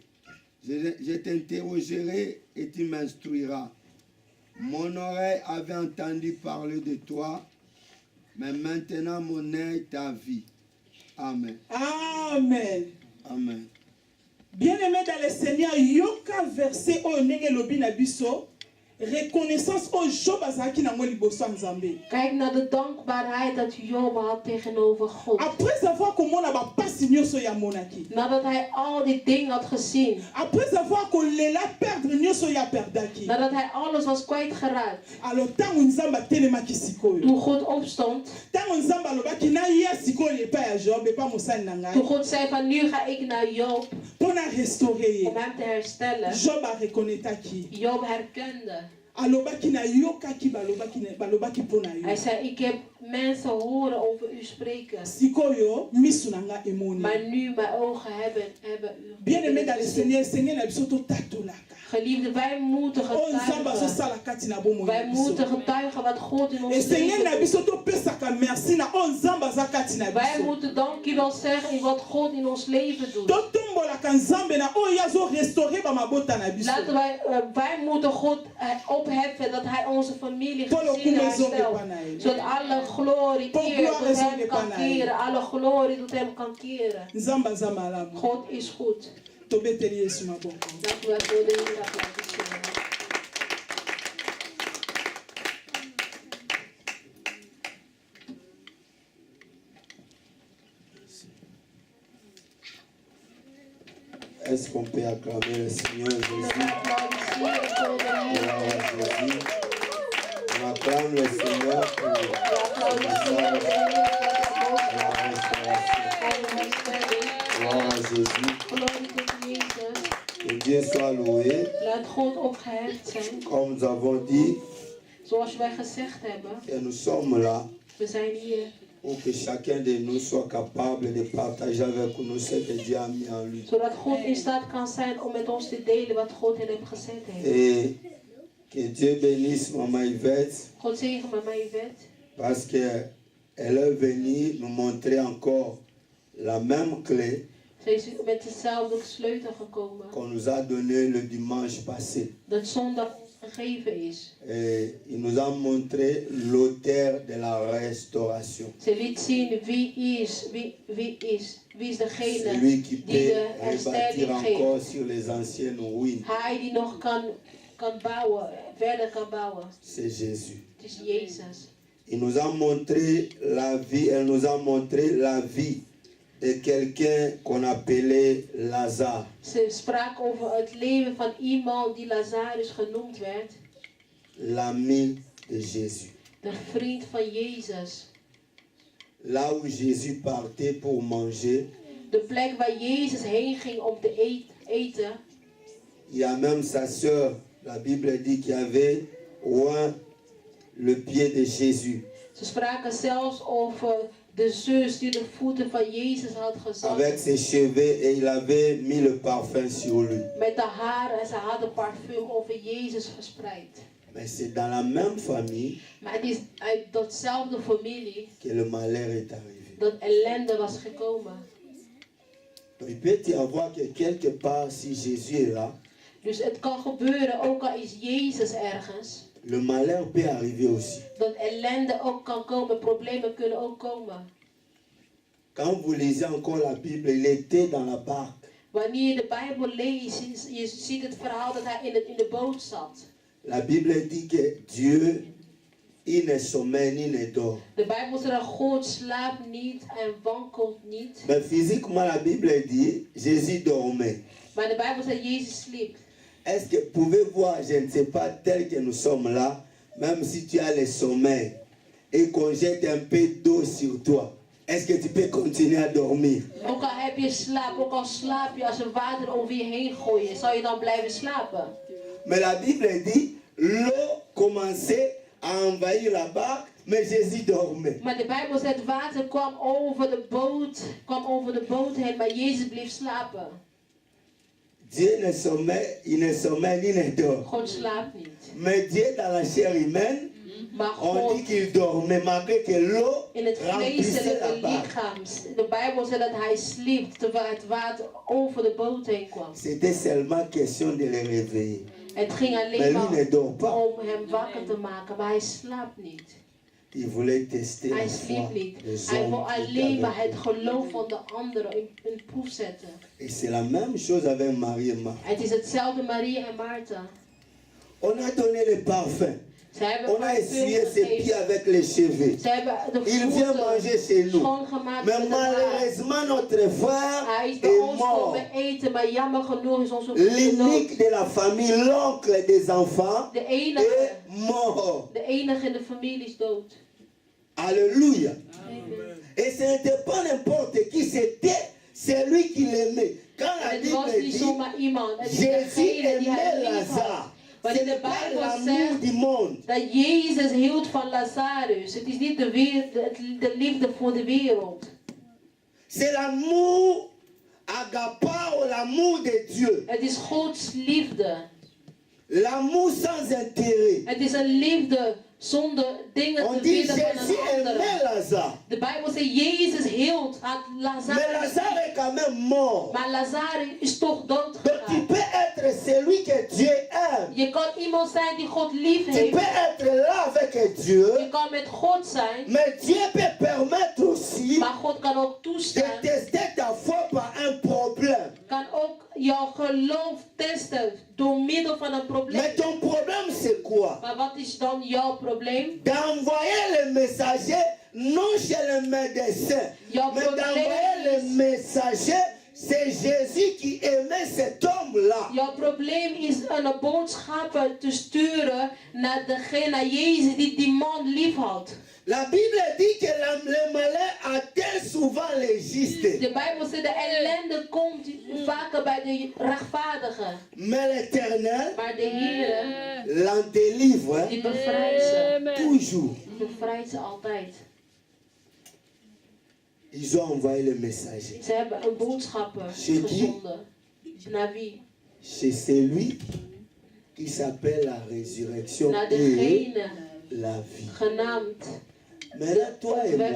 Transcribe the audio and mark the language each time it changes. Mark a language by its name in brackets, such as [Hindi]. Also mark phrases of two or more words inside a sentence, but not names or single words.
[French] Je t'interrogerai et tu m'instruiras. Mon oreille avait entendu parler de toi, mais maintenant mon œil t'a vu. Amen. amen Amen. bien-aimé dans le Seigneur [Lingala] yoka verset oyo ndenge lobi na biso reconnaissance oyo Job azalaki nango liboso ya Nzambe [Dutch] Kijk naar de dankbaarheid dat Job had tegenover God. [French] après avoir [Lingala] komona bapasi nyonso ya monaki [Dutch] Nadat hij al die dingen had gezien. [French] après avoir [Lingala] kolela perdre nyonso ya perdaki [Dutch] Nadat hij alles was kwijtgeraakt. [Lingala] alors ntango Nzambe atelemaki sikoyo [Dutch] Toen God opstond. [Lingala] ntango Nzambe alobaki naya sikoyo epai ya Job epai mosali na ngai [Dutch] Toen God zei van nu ga ik naar Job [Lingala] mpo na restaure ye [Dutch] om hem te herstellen. [Lingala] Job arekonetaki [Dutch] Job herkende. [Lingala] alobaki nayokaki balobaki mpo na [Dutch] Hij [Lingala] yo [Dutch] zei ik heb mensen horen over u spreken. [Lingala] sikoyo miso na nga emoni [Dutch] Maar nu mijn ogen hebben u. [French] bien aimé dans le Seigneur Seigneur [Lingala] na biso totatolaka [Dutch] Geliefde, wij moeten [Lingala] oyo Nzambe [Dutch] getuigen. [Lingala] azosala kati na bomoi [Dutch] Wij [Lingala] na [Dutch] moeten [Lingala] biso [Dutch] getuigen wat God in ons [Lingala] eseigneur na [Dutch] leven [Lingala] biso [Dutch] doet. [Lingala] topesaka merci na oyo Nzambe aza kati na [Dutch] Wij [Lingala] biso [Dutch] moeten dankjewel zeggen in wat God in ons leven doet. [Lingala] totombolaka Nzambe na oyo azorestaure bamabota na biso [Dutch] Laten wij moeten God opheffen dat hij onze familie Polo gezinnen kume zonge herstelt. [Lingala] pa na ye. [Dutch] Zodat alle glorie, [French] Pour [Dutch] eer [French] gloire [Dutch] doet is hem only kan Panay. keren. Alle glorie doet hem kan keren. [Lingala] Nzamba za malamu. [Dutch] God is goed. [Lingala] Tobeteli Yesu maboko. [Dutch] Laten we voor de Heer applaudisseren. [French] Est-ce qu'on peut acclamer le Seigneur [Dutch] Zullen we [French] Jésus? [Dutch] applaudisseren voor de [French] Gloire [Dutch] Heer? [French] à Jésus. On acclame le Seigneur pour [Dutch] We applaudisseren de Heer voor de [French] la restauration. [Dutch] herstelling. [French] Gloire à Jésus. [Dutch] Glorie tot Jezus. [French] Que Dieu soit loué. [Dutch] Laat God opgeheven zijn. [French] Comme nous avons dit, [Dutch] Zoals wij gezegd hebben, [French] que nous sommes là [Dutch] we zijn hier [French] pour que chacun de nous soit capable de partager avec nous ce que Dieu a mis en lui. [Dutch] zodat God in staat kan zijn om met ons te delen wat God in hem gezet heeft. [French] Et que Dieu bénisse Maman Yvette [Dutch] God zegen mama Yvette, [French] parce qu'elle est venue nous montrer encore la même clé [Dutch] zij is met dezelfde sleutel gekomen [French] qu'on nous a donnée le dimanche passé. [Dutch] dat zondag gegeven is. [French] Et il nous a montré l'auteur de la restauration. [Dutch] Ze liet zien wie is degene [French] Celui qui [Dutch] die [French] peut [Dutch] de [French] rebâtir [Dutch] herstelling [French] encore [Dutch] geeft. [French] sur les anciennes ruines. [Dutch] Hij die nog kan bouwen, verder kan bouwen. [French] C'est Jésus. [Dutch] Het is Jezus. [French] Il nous a montré la vie, elle nous a montré la vie de quelqu'un qu'on appelait Lazare. [Dutch] Ze sprak over het leven van iemand die Lazarus genoemd werd. [French] L'ami de Jésus. [Dutch] De vriend van Jezus. [French] Là où Jésus partait pour manger, [Dutch] De plek waar Jezus heen ging om te eten. [French] il y a même sa sœur, la Bible dit qu'il y avait oint le pied de Jésus [Dutch] Ze spraken zelfs over de zus die de voeten van Jezus had gezet. [French] avec ses cheveux et il avait mis le parfum sur lui. [Dutch] Met de haren en ze hadden parfum over Jezus verspreid. [French] Mais c'est dans la même famille [Dutch] Maar het is uit datzelfde familie [French] que le malheur est arrivé. [Dutch] dat ellende was gekomen. [French] Donc, il peut y avoir que quelque part, si Jésus est là, [Dutch] Dus het kan gebeuren, ook al is Jezus ergens, [French] le malheur peut arriver aussi. [Dutch] dat ellende ook kan komen, problemen kunnen ook komen. [French] Quand vous lisez encore la Bible, il était dans la barque. [Dutch] Wanneer je de Bijbel leest, je ziet het verhaal dat hij in de boot zat. [French] La Bible dit que Dieu, il ne sommeille ni ne dort. [Dutch] De Bijbel zegt dat God slaapt niet en wankelt niet. [French] Mais physiquement, la Bible dit, Jésus dormait. [Dutch] Maar de Bijbel zegt Jezus sliep. [French] Est-ce que vous pouvez voir, je ne sais pas, tel que nous sommes là, même si tu as le sommeil et qu'on jette un peu d'eau sur toi, est-ce que tu peux continuer à dormir? [Dutch] Ook al heb je slaap, ook al slaap je als er water over je heen gooien, zal je dan blijven slapen? [French] Mais la Bible dit, l'eau commençait à envahir la barque, mais Jésus dormait. [Dutch] Maar de Bijbel zegt water kwam over de boot heen, maar Jezus bleef slapen. [French] Dieu ne sommeille, il ne sommeille ni ne dort. [Dutch] God slaapt niet. [French] Mais Dieu dans la chair humaine, [Dutch] Maar [French] on [Dutch] God [French] dit qu'il dormait malgré que l'eau [Dutch] in het [French] remplissait la [Dutch] vleeselijke [French] barque. [Dutch] lichaam, de Bijbel zegt dat hij sliep terwijl het water over de boot heen kwam. [French] C'était seulement question de le réveiller. [Dutch] Het ging [French] Mais [Dutch] alleen [French] lui ne dort pas. [Dutch] maar om hem wakker te maken, maar hij slaapt niet. [French] Il voulait tester [Dutch] Hij [French] la foi [Dutch] sliep niet. [French] des [Dutch] Hij wil [French] hommes qui [Dutch] alleen [French] étaient [Dutch] maar [French] avec [Dutch] het [French] lui. [Dutch] geloof van de anderen in proef zetten. [French] Et c'est la même chose avec Marie et Marthe. [Dutch] Het is hetzelfde Maria en Martha. [French] On a donné le parfum. [Dutch] Ze hebben [French] On a essuyé [Dutch] parfum [French] ses pieds [Dutch] gegeven. [French] avec les cheveux. [Dutch] Ze hebben de [French] Il vient manger chez [Dutch] voeten [French] nous. [Dutch] schoongemaakt [French] Mais [Dutch] met het haar. [French] malheureusement, notre frère [Dutch] Hij is bij [French] est [Dutch] ons [French] mort. [Dutch] komen eten, maar jammer genoeg is onze broer dood. [French] L'unique de la famille, l'oncle des enfants, [Dutch] De enige, [French] est mort. [Dutch] de enige in de familie is dood. [French] Alléluia. Amen. Et ce n'était pas n'importe qui, c'était celui qui l'aimait. Quand la [Dutch] Het was [French] Bible [Dutch] niet [French] dit, [Dutch] zomaar iemand. Het is [French] Jésus [Dutch] degene die hij [French] aimait [Dutch] lief had. [French] Lazare. Ce [Dutch] Wanneer de [French] n'est pas [Dutch] Bijbel [French] l'amour [Dutch] zegt [French] du monde. [Dutch] dat Jezus hield van Lazarus. Het is niet de liefde voor de wereld. [French] C'est l'amour agapao, l'amour de Dieu. [Dutch] Het is Gods liefde. [French] L'amour sans intérêt. [Dutch] Het is een liefde zonder dingen [French] On [Dutch] te [French] dit [Dutch] willen van [French] Jésus [Dutch] een [French] aimait [Dutch] andere. [French] Lazare. [Dutch] De Bijbel zegt Jezus hield, had [French] Mais [Dutch] Lazarus. [French] Lazare est quand même mort. [Dutch] Maar Lazarus is toch dood [French] Donc tu [Dutch] gegaan. [French] peux être celui que Dieu aime. [Dutch] Je kan iemand zijn die God lief [French] Tu [Dutch] heeft. [French] peux être là avec Dieu. [Dutch] Je kan met God zijn. [French] Mais Dieu peut permettre aussi [Dutch] Maar God kan ook [French] de [Dutch] toestaan. [French] tester ta foi par un problème. [Dutch] Kan ook jouw geloof testen door middel van een probleem. [French] Mais ton problème c'est quoi? [Dutch] Maar wat is dan jouw probleem? [French] D'envoyer le messager non chez le médecin, [Dutch] Jouw [French] mais [Dutch] probleem [French] d'envoyer le [Dutch] is- [French] messager, c'est Jésus qui aimait cet homme-là. [Dutch] Jouw probleem is een boodschapper te sturen naar Jezus die man lief had. [French] La Bible dit que le malheur atteint souvent les justes, [Dutch] De Bijbel zegt de ellende komt vaker bij de rechtvaardigen. [French] mais l'Éternel [Dutch] Maar de Heer, [French] l'en délivre [Dutch] die bevrijdt ze. [French] toujours. [Dutch] Die bevrijdt ze altijd. [French] Ils ont envoyé le messager [Dutch] Ze hebben een boodschapper [French] Chez qui? [Dutch] gezonden. Naar wie? [French] chez celui qui s'appelle la résurrection [Dutch] Naar [French] et [Dutch] degene [French] la vie. [Dutch] genaamd [French] Maintenant, toi et moi,